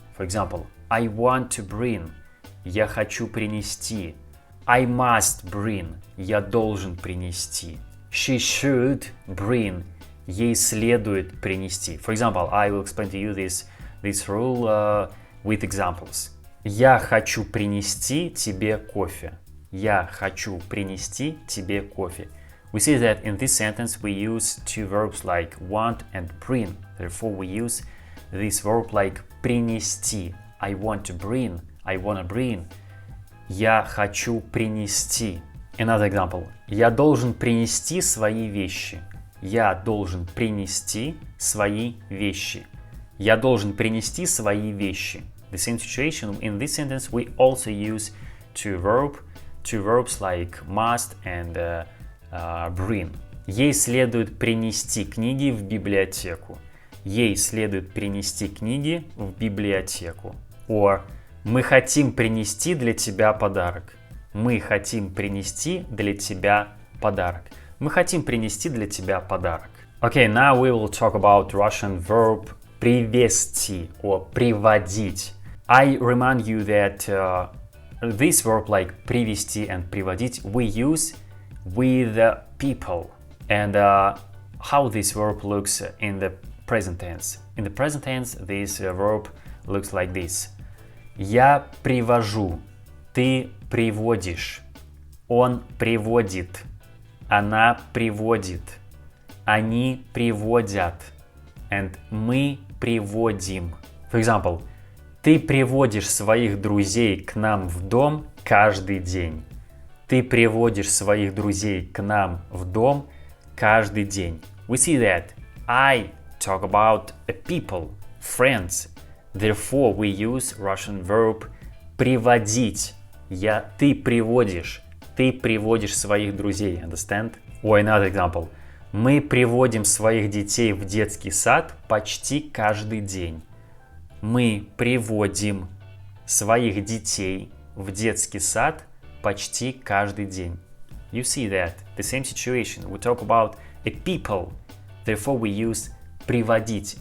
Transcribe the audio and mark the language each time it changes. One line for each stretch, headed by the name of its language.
English: For example, I want to bring.
Russian: Я хочу принести.
English: I must bring.
Russian: Я должен принести.
English: She should bring.
Russian: Ей следует принести.
English: For example, I will explain to you this rule with examples.
Russian: Я хочу принести тебе кофе. Я хочу принести тебе кофе.
English: We see that in this sentence we use two verbs like want and bring. Therefore, we use this verb like принести. I want to bring. I wanna bring.
Russian: Я хочу принести.
English: Another example.
Russian: Я должен принести свои вещи. Я должен принести свои вещи. Я должен принести свои вещи.
English: The same situation. In this sentence, we also use two verbs like must and bring.
Russian: Ей следует принести книги в библиотеку. Ей следует принести книги в библиотеку.
English: Or
Russian: мы хотим принести для тебя подарок. Мы хотим принести для тебя подарок. Мы хотим принести для тебя подарок.
English: Okay, now we will talk about Russian verb привезти or приводить. I remind you that this verb like привести and приводить we use with people. And how this verb looks in the present tense. In the present tense, this verb looks like this.
Russian: Я привожу, ты приводишь, он приводит, она приводит, они приводят,
English: and
Russian: мы приводим.
English: For example,
Russian: ты приводишь своих друзей к нам в дом каждый день. Ты приводишь своих друзей к нам в дом каждый день.
English: We see that I talk about a people, friends. Therefore, we use Russian verb приводить.
Russian: Ты приводишь своих друзей.
English: Understand? Or another example.
Russian: Мы приводим своих детей в детский сад почти каждый день. Мы приводим своих детей в детский сад почти каждый день.
English: You see that, the same situation. We talk about a people. Therefore, we use приводить.